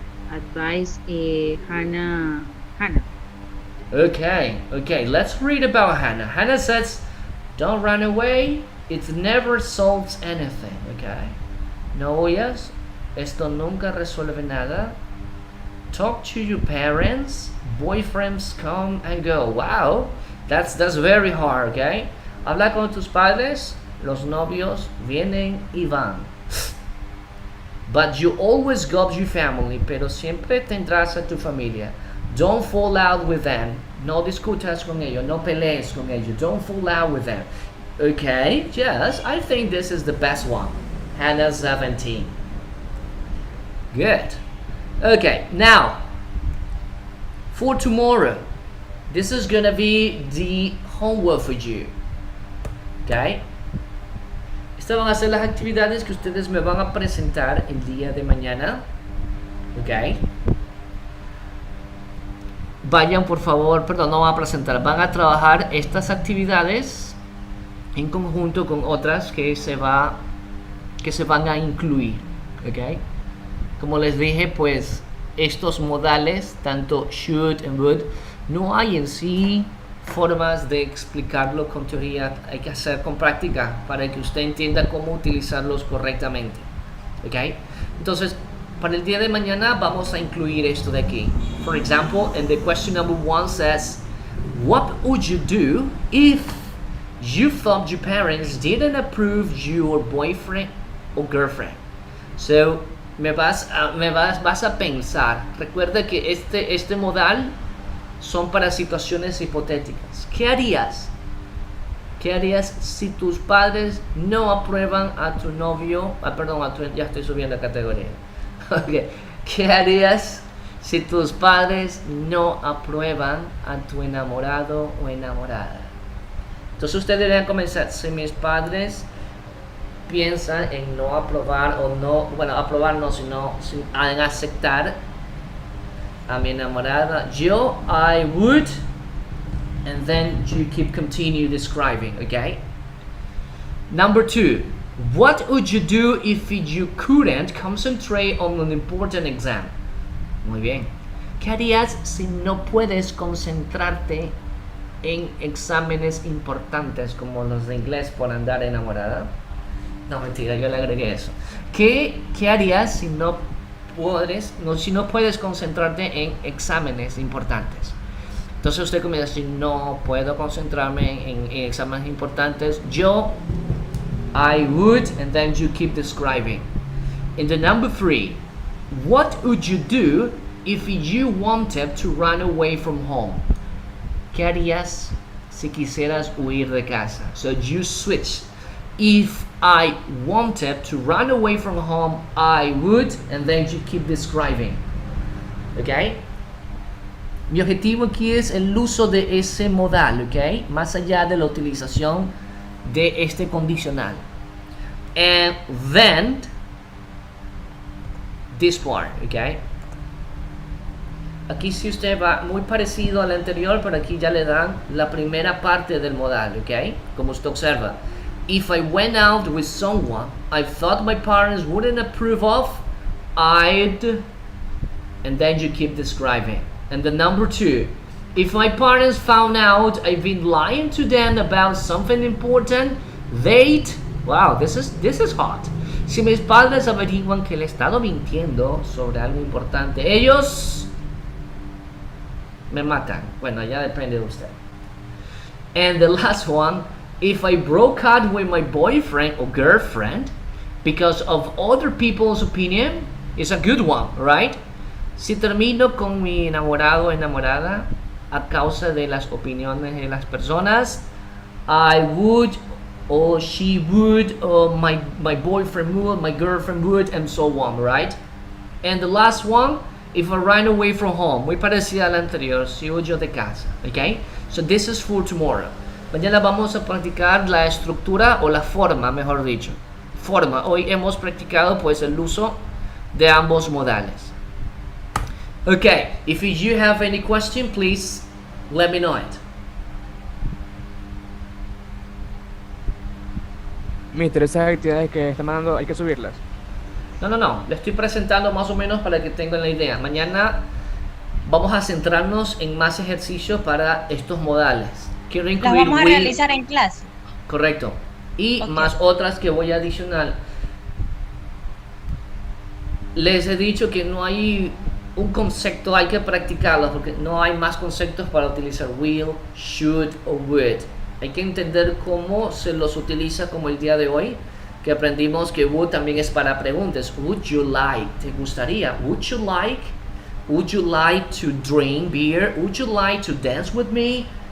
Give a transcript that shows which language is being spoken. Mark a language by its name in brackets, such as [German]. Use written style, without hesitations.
[English] advise Hannah. Okay, let's read about Hannah. Hannah says, don't run away, it never solves anything, okay? [Spanish] No huyas, esto nunca resuelve nada. [English] Talk to your parents, boyfriends come and go. Wow, that's very hard, okay? [Spanish] Habla con tus padres, los novios vienen y van. [English] But you always got your family, [Spanish] pero siempre tendrás a tu familia. [English] Don't fall out with them. [Spanish] No discutas con ellos, no pelees con ellos. [English] Don't fall out with them. Okay, yes, I think this is the best one. Hannah 17. Good. Okay, now, for tomorrow, this is gonna be the homework for you. Okay? [Spanish] Estas van a ser las actividades que ustedes me van a presentar el día de mañana. Ok. Vayan por favor, perdón, no van a presentar, van a trabajar estas actividades en conjunto con otras que se van a incluir. Ok. Como les dije, pues estos modales, tanto should and would, no hay en sí formas de explicarlo con teoría, hay que hacer con práctica para que usted entienda cómo utilizarlos correctamente. ¿Ok? Entonces, para el día de mañana vamos a incluir esto de aquí. [English] For example, and the question number 1 says, what would you do if you thought your parents didn't approve your boyfriend or girlfriend? [Spanish] So, vas a pensar. Recuerda que este modal son para situaciones hipotéticas. ¿Qué harías? ¿Qué harías si tus padres no aprueban a tu novio? Ya estoy subiendo categoría. Okay. ¿Qué harías si tus padres no aprueban a tu enamorado o enamorada? Entonces ustedes deberían comenzar. Si mis padres piensan en no aprobar o no, bueno, aprobar no, sino en aceptar a mi enamorada, [English] I would, and then you continue describing, okay? Number 2, what would you do if you couldn't concentrate on an important exam? [Spanish] Muy bien. ¿Qué harías si no puedes concentrarte en exámenes importantes como los de inglés por andar enamorada? No, mentira, yo le agregué eso. ¿Qué harías si no puedes concentrarte en exámenes importantes? Entonces usted comienza a decir, no puedo concentrarme en exámenes importantes. [English] I would, and then you keep describing. In the number 3, what would you do if you wanted to run away from home? [Spanish] ¿Qué harías si quisieras huir de casa? [English] So you switch. If I wanted to run away from home, I would, and then you keep describing. ¿Ok? [Spanish] Mi objetivo aquí es el uso de ese modal, ¿ok? Más allá de la utilización de este condicional. [English] And then, this part, ¿ok? [Spanish] Aquí sí usted va muy parecido al anterior, pero aquí ya le dan la primera parte del modal, ¿ok? Como usted observa. [English] If I went out with someone I thought my parents wouldn't approve of, I'd... And then you keep describing. And the number 2, if my parents found out I've been lying to them about something important, they'd... Wow, this is hot. [Spanish] Si mis padres averiguan que le he estado mintiendo sobre algo importante, ellos me matan. Bueno, ya depende de usted. [English] And the last one, if I broke up with my boyfriend or girlfriend because of other people's opinion, it's a good one, right? [Spanish] Si termino con mi enamorado o enamorada a causa de las opiniones de las personas, [English] I would, or she would, or my boyfriend would, my girlfriend would, and so on, right? And the last one, if I ran away from home, [Spanish] muy parecida a la anterior, si huyo de casa, [English] okay? So this is for tomorrow. [Spanish] Mañana vamos a practicar la estructura o la forma, mejor dicho. Forma. Hoy hemos practicado pues el uso de ambos modales. [English] Okay, if you have any question, please let me know it. [Spanish] Mister, esas actividades que está mandando hay que subirlas. No. Le estoy presentando más o menos para que tengan la idea. Mañana vamos a centrarnos en más ejercicios para estos modales. Quiero Las incluir vamos a [English] will. [Spanish] realizar en clase. Correcto. Y Ok. más otras que voy a adicionar. Les he dicho que no hay un concepto, hay que practicarlo porque no hay más conceptos para utilizar will, should o would. Hay que entender cómo se los utiliza, como el día de hoy, que aprendimos que would también es para preguntas. [English] Would you like? [Spanish] ¿Te gustaría? [English] Would you like? Would you like to drink beer? Would you like to dance with me?